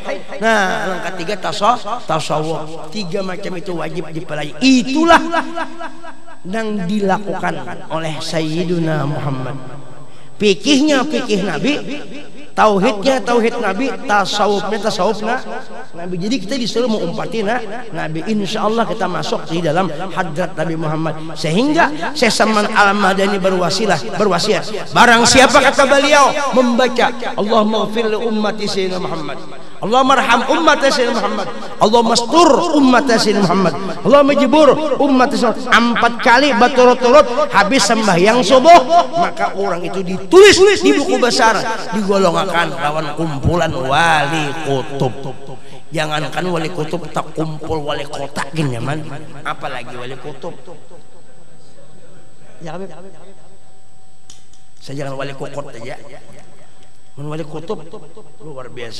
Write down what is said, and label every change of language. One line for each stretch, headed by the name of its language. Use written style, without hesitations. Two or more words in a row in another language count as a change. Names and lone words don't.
Indonesian: Nah, yang ketiga tasawuf. 3 macam itu wajib dipelajari. Itulah nang dilakukan oleh Sayyiduna Muhammad. Fikihnya fikih Nabi, Tauhidnya tauhid Nabi, tasawufnya tasawuf Nabi. Jadi kita disuruh mengumpati Nabi.
Arabic: إن شاء الله
Indonesian: kita masuk di dalam hadrat Nabi Muhammad. Sehingga Syekh Salman Al-Madani berwasiat. Barang siapa kata beliau membaca
Arabic: اللهم اغفر لأمة سيدنا محمد، اللهم ارحم أمة سيدنا محمد، اللهم استر أمة سيدنا محمد، اللهم اجبر أمة سيدنا محمد,
Indonesian: 4 kali berturut-turut habis sembahyang subuh, maka orang itu ditulis di buku besar, digolongkan lawan kumpulan wali kutub. Jangankan wali kutub, tak kumpul wali kota gini man, apalagi wali kutub. Ya Habib, saya jangan wali kokot aja, wali kutub luar biasa.